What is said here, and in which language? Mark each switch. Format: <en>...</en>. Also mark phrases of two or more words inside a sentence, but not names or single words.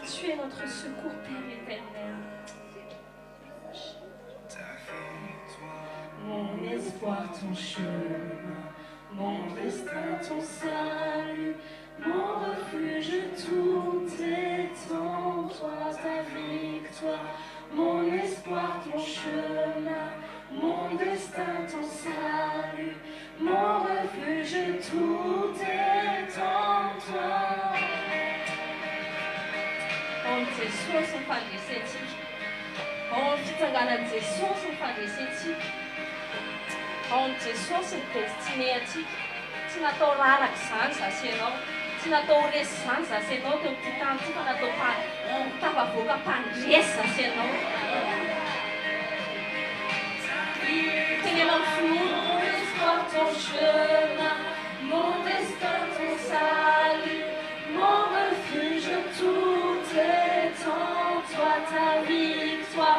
<fr>Tu es notre secours, Père éternel. Mon espoir, ton chemin, mon destin, ton salut, mon refuge, tout est en toi, ta victoire. Mon espoir, ton chemin, mon destin, ton salut, mon refuge, tout est en toi.</fr> <mg>On Jesus ny fandresentsika. Ao ny fitsanganan'i Jesosy ny fandresentsika. Ao ny Jesosy ny destiné antsika. Tsy natao raraka izany zasy ianao. Tsy natao ho resy izany zasy ianao teo amin'ity tany ity fa natao tafavoaka mpandresy zasy ianao.</mg> <fr>Tenez-moi mon espoir, ton chemin, mon destin, ton salut, mon refuge, tout est en toi, ta victoire.</fr>